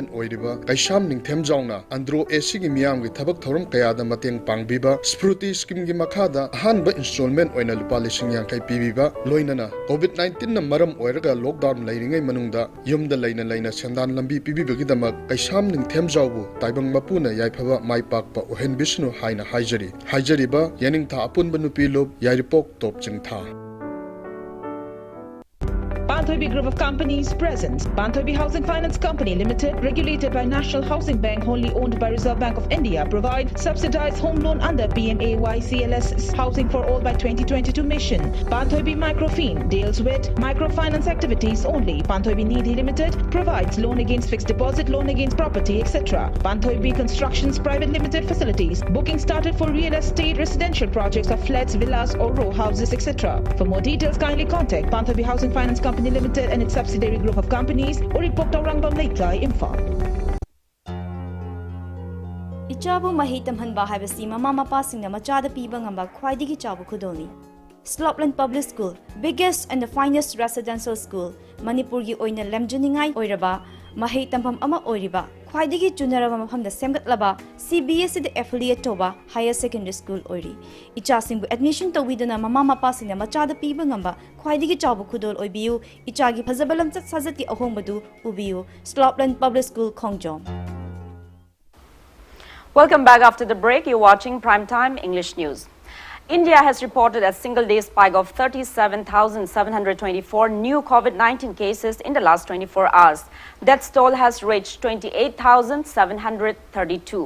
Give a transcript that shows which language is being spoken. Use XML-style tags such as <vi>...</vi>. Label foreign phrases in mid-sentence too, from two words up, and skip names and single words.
<mni>oiriba Kaisham Ningthem Jauna Andro AC gi miyam gi thabak thorum kayada mateng pangbiba Spruti scheme gi makhada hanba installment oina lupa lising yang kai pibiba loinana COVID-19 na maram oiraga lockdown lairingai manungda yumda laina sendan lambi pibiba gi damak Kaisham Ningthem Jaubu taibang mapuna yaiphawa maipakpa ohen Vishnu haina haijariba yaning tha apun banupi lob yairipo Top Jingtha.</mni> <en>Banthobi Group of Companies presents Banthobi Housing Finance Company Limited, regulated by National Housing Bank, wholly owned by Reserve Bank of India, provide subsidized home loan under PMAY-CLS Housing for All by 2022 mission. Banthobi Microfin deals with microfinance activities only. Banthobi Nidhi Limited provides loan against fixed deposit, loan against property, etc. Banthobi Constructions Private Limited facilities. Booking started for real estate residential projects of flats, villas or row houses, etc. For more details, kindly contact Banthobi Housing Finance Company Limited and its subsidiary group of companies or report Rangbam Leitlai Imphal.</en> <mni>Ichabu mahi tamhanba haibasi mama mapa singna machada piba ngamba khwaidigi chabu khudolni.</mni> <en>Slopland Public School, biggest and the finest residential school,</en> <mni>Manipur gi oina lemjuningai oiraba, mahi tampham ama oiriba, khwaidigi junaraba maphamda semgatlaba, CBSE the affiliate toba</mni> <en>higher secondary school</en> <mni>oiri. Icha singbu admission tawiduna mama mapa singna machada piba ngamba khwaidigi chabu khudol oibiu, icha gi phazabalam chat sajati ahongbadu ubiu, Slopland Public School Khongjom.</mni> <en>Welcome back after the break. You're watching Primetime English News. India has reported a single-day spike of 37,724 new COVID-19 cases in the last 24 hours. Death toll has reached 28,732.</en>